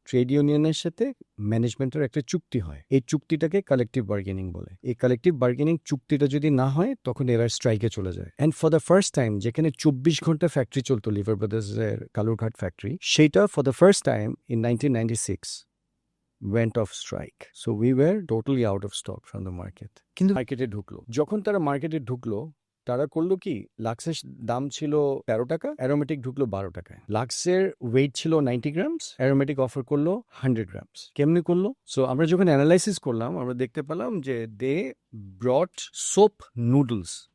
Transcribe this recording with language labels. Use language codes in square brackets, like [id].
[bn] Trade ইউনিয়নের সাথে ম্যানেজমেন্টের একটা চুক্তি হয়, এই চুক্তিটাকে কালেকটিভ বার্গেনিং বলে। এই কালেকটিভ বার্গেনিং চুক্তিটা যদি না হয় তখন এরা স্ট্রাইকে চলে যায়। [en] and for the first time, [bn] যেখানে 24 ঘন্টা ফ্যাক্টরি চলতো লিভার ব্রাদার্সের কালুরঘাট ফ্যাক্টরি, সেইটা [en] For the first time in 1996 went off strike. So we were totally out of stock from the market. [bn] কিন্তু মার্কেটে ঢুকলো, যখন তারা মার্কেটে ঢুকলো তারা করলো কি, লাক্সের দাম ছিল 13 টাকা, অ্যারোমেটিক ঢুকলো 12 টাকায়। লাক্সের ওয়েট ছিল 90 গ্রামস, অ্যারোমেটিক অফার করলো 100 গ্রামস। কেমনি করলো? সো আমরা যখন অ্যানালাইসিস করলাম আমরা দেখতে পেলাম যে [en] They brought soap noodles.